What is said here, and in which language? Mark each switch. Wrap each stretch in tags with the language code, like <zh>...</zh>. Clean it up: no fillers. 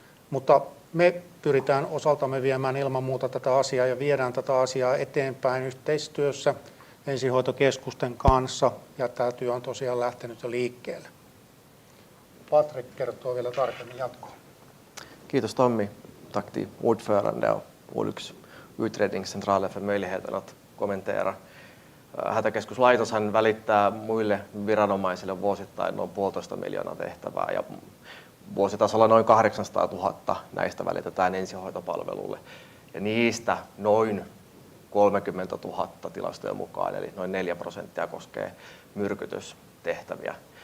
<fi>Mutta me pyritään osaltamme viemään ilman muuta tätä asiaa ja viedään tätä asiaa eteenpäin yhteistyössä ensihoitokeskusten kanssa, ja tämä työ on tosiaan lähtenyt jo liikkeelle. Patrik kertoo vielä tarkemmin jatkoa. Kiitos Tommi.</fi> <sv>Tack till ordförande och Olycksutredningscentralen för möjligheten att kommentera.</sv> <fi>Hätäkeskuslaitoshan välittää muille viranomaisille vuosittain noin 1,5 miljoonaa tehtävää ja vuositasolla noin 800 000 näistä välitetään ensihoitopalvelulle. Ja niistä noin 30 000 tilastojen mukaan, eli noin 4% koskee myrkytystehtäviä.</fi>